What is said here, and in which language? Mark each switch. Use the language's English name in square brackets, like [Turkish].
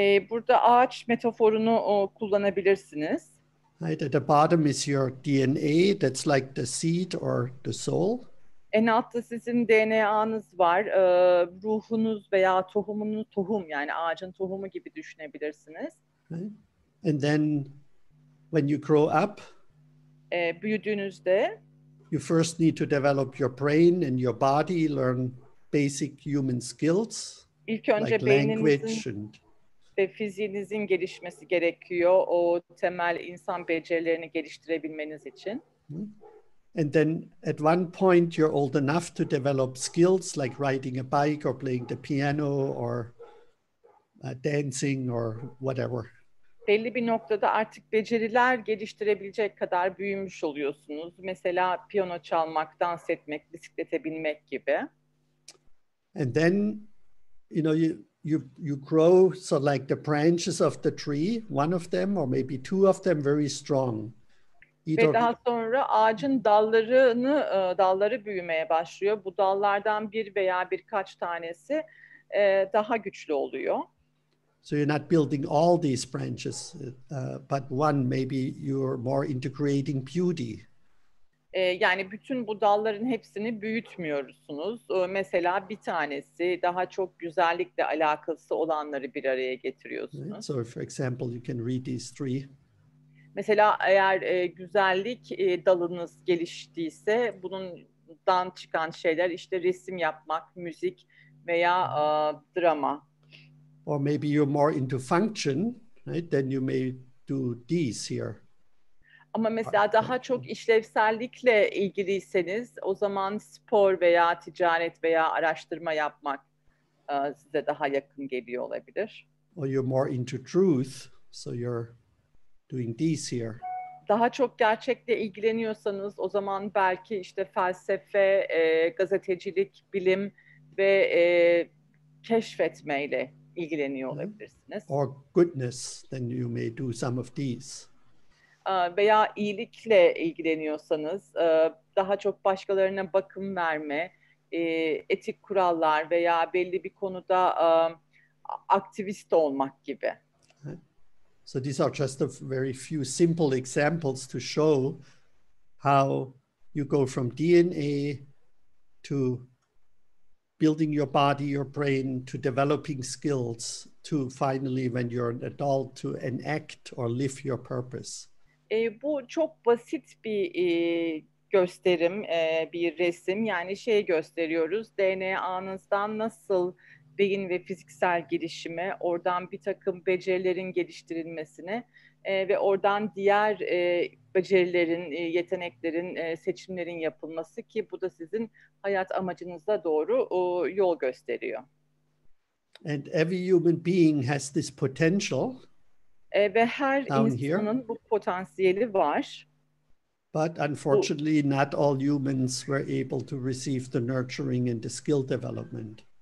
[Turkish] Burada ağaç metaforunu kullanabilirsiniz. [English] Right, at the bottom is your DNA, that's like the seed or the soul. [Turkish] En altta sizin DNA'nız var, ruhunuz veya tohum yani ağacın tohumu gibi düşünebilirsiniz. [English] Right? And then when you grow up, [Turkish] büyüdüğünüzde [English] you first need to develop your brain and your body, learn basic human skills, [Turkish] İlk önce [English] like [Turkish] beyninizin ve fiziğinizin gelişmesi gerekiyor o temel insan becerilerini geliştirebilmeniz için. [English] And then at one point you're old enough to develop skills like riding a bike or playing the piano or dancing or whatever. [Turkish] Belli bir noktada artık beceriler geliştirebilecek kadar büyümüş oluyorsunuz. Mesela piyano çalmak, dans etmek, bisiklete binmek gibi. [English] And then, you grow, so like the branches of the tree, one of them or maybe two of them very strong. [Turkish] Ve daha sonra ağacın dalları büyümeye başlıyor. Bu dallardan bir veya birkaç tanesi daha güçlü oluyor. [English] So you're not building all these branches, but one maybe you're more integrating beauty. [Turkish] Yani bütün bu dalların hepsini büyütmüyorsunuz. Mesela bir tanesi daha çok güzellikle alakası olanları bir araya getiriyorsunuz. [English] Right? So for example, you can read these three. [Turkish] Mesela eğer güzellik dalınız geliştiyse bundan çıkan şeyler işte resim yapmak, müzik veya drama. [English] Or maybe you're more into function, right? Then you may do these here. [Turkish] Ama mesela daha çok işlevsellikle ilgiliyseniz o zaman spor veya ticaret veya araştırma yapmak size daha yakın geliyor olabilir. [English] Or you're more into truth, so you're doing these here. [Turkish] Daha çok gerçekle ilgileniyorsanız o zaman belki işte felsefe, gazetecilik, bilim ve keşfetmeyle ilgileniyor olabilirsiniz. [English] Or goodness, then you may do some of these. [Turkish] Veya iyilikle ilgileniyorsanız daha çok başkalarına bakım verme, etik kurallar veya belli bir konuda aktivist olmak gibi. [English] So these are just a very few simple examples to show how you go from DNA to building your body, your brain, to developing skills, to finally, when you're an adult, to enact or live your purpose. [Turkish] Bu çok basit bir gösterim, bir resim. Yani şey gösteriyoruz, DNA'nızdan nasıl beyin ve fiziksel gelişime, oradan bir takım becerilerin geliştirilmesine ve oradan diğer becerilerin, yeteneklerin, seçimlerin yapılması ki bu da sizin hayat amacınıza doğru yol gösteriyor. [English] And every human being has this potential. [Turkish] Ve her [English] Down [Turkish] insanın [English] here. [Turkish] bu potansiyeli var. [English] But unfortunately, not all humans were able to receive the nurturing and the skill development.